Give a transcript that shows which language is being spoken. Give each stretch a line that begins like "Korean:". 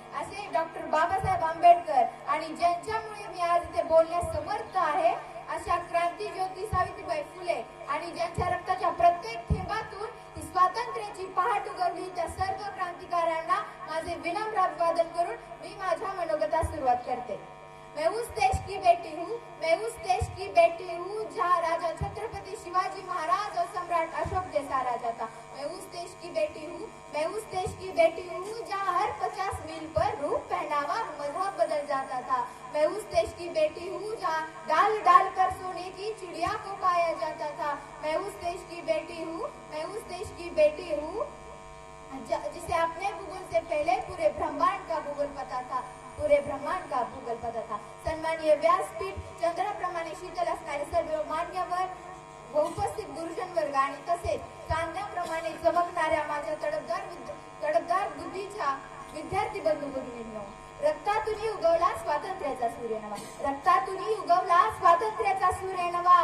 Marathi: असे डॉक्टर बाबासाहेब आंबेडकर आणि ज्यांच्यामुळे मी आज इथे बोलण्यास समर्थ आहे अशा क्रांतीज्योती सावित्रीबाई फुले आणि ज्यांच्या रक्ताच्या प्रत्येक थेंबातून स्वातंत्र्याची पहाट उगवली त्या सर्व क्रांतिकारकांना माझे विनम्र अभिवादन करून मी माझ्या मनोगतास सुरुवात करते.
Hindi: मैं उस देश की बेटी हूँ, मैं उस देश की बेटी हूँ जहाँ राजा छत्रपति शिवाजी महाराज और सम्राट अशोक जैसा राजा था. मैं उस देश की बेटी हूँ, मैं उस देश की बेटी हूँ जहाँ हर 50 मील पर रूप पहनावा मजहब बदल जाता था. मैं उस देश की बेटी हूँ जहाँ डाल डाल कर सोने की चिड़िया को पाया जाता था. मैं उस देश की बेटी हूँ, मैं उस देश की बेटी हूँ जिसे अपने भूगोल से पहले पूरे ब्रह्मांड का भूगोल पता था, पूरे ब्रह्मांड का भूगोल पता था.
Marathi: सन्माननीय व्यासपीठ, चंद्राप्रमाणे शीतल असणारे सर्व मान्यवर व उपस्थित गुरुजन वर्ग आणि तसेच चांदण्याप्रमाणे चमकणाऱ्या माझ्या तडफदार बुद्धीच्या विद्यार्थी बंधू भगिनींनो, रक्तातूनही उगवला स्वातंत्र्याचा सूर्य नवा, रक्तातूनही उगवला स्वातंत्र्याचा सूर्य नवा.